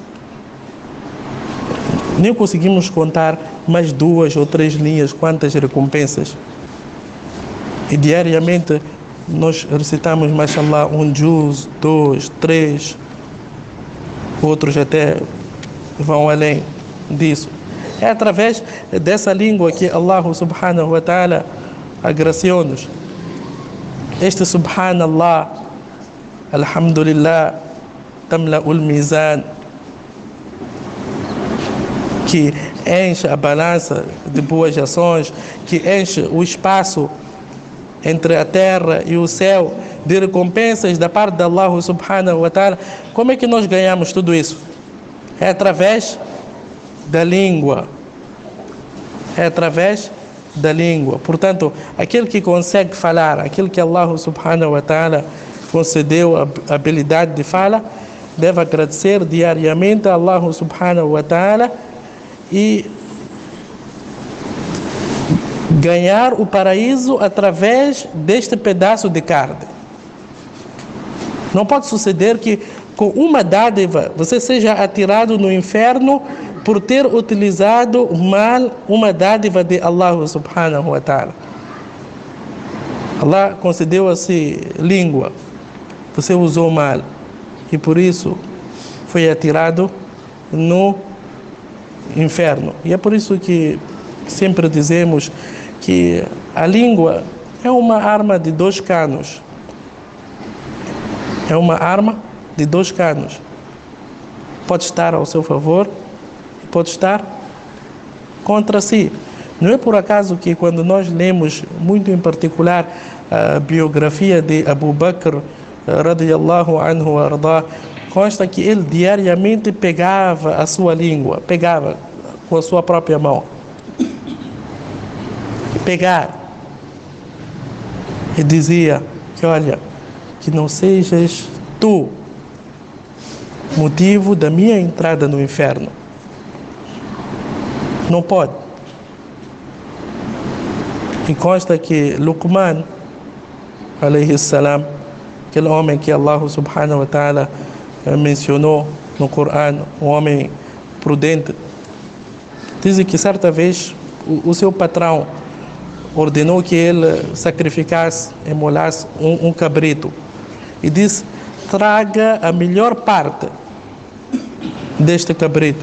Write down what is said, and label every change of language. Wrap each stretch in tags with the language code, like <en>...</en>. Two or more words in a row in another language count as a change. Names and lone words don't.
<pt>Nem conseguimos contar mais 2 ou 3 linhas quantas recompensas. E diariamente nós recitamos, mashallah, um juz, 2, 3. Outros até vão além disso. É através dessa língua que</pt> <ar>الله سبحانه وتعالى</ar> <pt>agraciou-nos.</pt> <ar>Este سبحان الله، الحمد لله، تملأ الميزان,</ar> <pt>que enche a balança de boas ações, que enche o espaço entre a terra e o céu de recompensas da parte de</pt> <ar>الله سبحانه وتعالى.</ar> <pt>Como é que nós ganhamos tudo isso? É através da língua. É através da língua. Portanto, aquele que consegue falar, aquele que</pt> <ar>الله سبحانه وتعالى</ar> <pt>concedeu a habilidade de fala, deve agradecer diariamente a</pt> <ar>الله سبحانه وتعالى</ar> <pt>e ganhar o paraíso através deste pedaço de carne. Não pode suceder que com uma dádiva você seja atirado no inferno por ter utilizado mal uma dádiva de</pt> <ar>الله سبحانه وتعالى.</ar> <pt>Allah concedeu a si língua, você usou mal e por isso foi atirado no inferno. E é por isso que sempre dizemos que a língua é uma arma de 2 canos. É uma arma de 2 canos. Pode estar ao seu favor, pode estar contra si. Não é por acaso que quando nós lemos, muito em particular, a biografia de Abu Bakr,</pt> <ar>رضي الله عنه أرضاه,</ar> <pt>consta que ele diariamente pegava a sua língua, pegava com a sua própria mão. Pegar. E dizia que, olha, que não sejas tu motivo da minha entrada no inferno. Não pode. E consta que Luqman,</pt> <ar>عليه السلام,</ar> <pt>aquele homem que</pt> <ar>الله سبحانه وتعالى</ar> <pt>mencionou no Corão, um homem prudente, diz que certa vez o seu patrão ordenou que ele sacrificasse, emolasse um cabrito e disse: traga a melhor parte deste cabrito.</pt>